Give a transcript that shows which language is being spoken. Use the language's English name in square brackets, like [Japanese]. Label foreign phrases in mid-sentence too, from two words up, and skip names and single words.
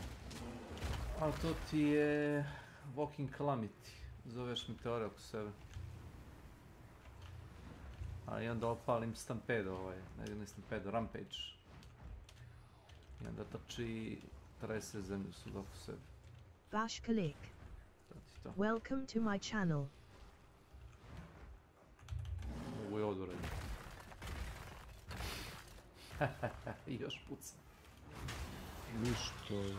[Serbian] A to ti je Walking Calamity. Zoveš meteore oko sebe. A i onda opalim Stampedo, ne Stampedo, Rampage. I onda trči trese zemlju sud oko sebe. [English] Bash Kalik. Welcome to my channel. [Serbian] Ovo je odvranje. I još puca. Ništa.